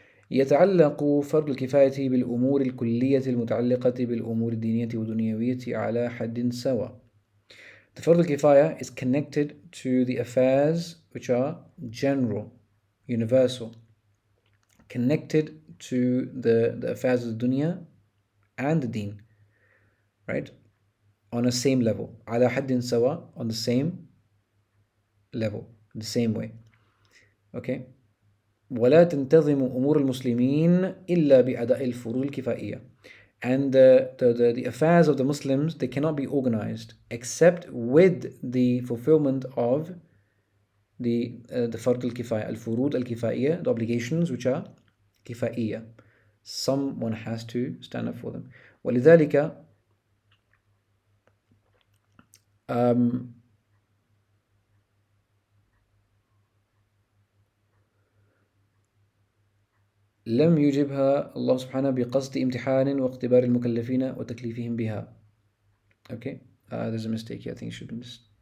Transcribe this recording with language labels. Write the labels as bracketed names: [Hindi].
[Arabic] يتعلق فرض الكفاية بالأمور الكلية المتعلقة بالأمور الدينية والدنيوية على حد سواء. [English] The [Arabic] فرض الكفاية [English] is connected to the affairs which are general, universal, connected to the affairs of the dunya and the deen, right? On a same level. [Arabic] على حد سواء, [English] on the same level, the same way. Okay? [Arabic] ولا تنتظم أمور المسلمين إلا بأداء الفروض الكفائية. [English] And the affairs of the Muslims, they cannot be organized except with the fulfillment of the [Arabic] فرض الكفاية, الفروض الكفائية, [English] the obligations which are كفائية. Someone has to stand up for them. [Arabic] ولذلك لم يجبها الله سبحانه بقصد امتحان واختبار المكلفين وتكليفهم بها. [English] Okay, there's a mistake here. I think it should be this.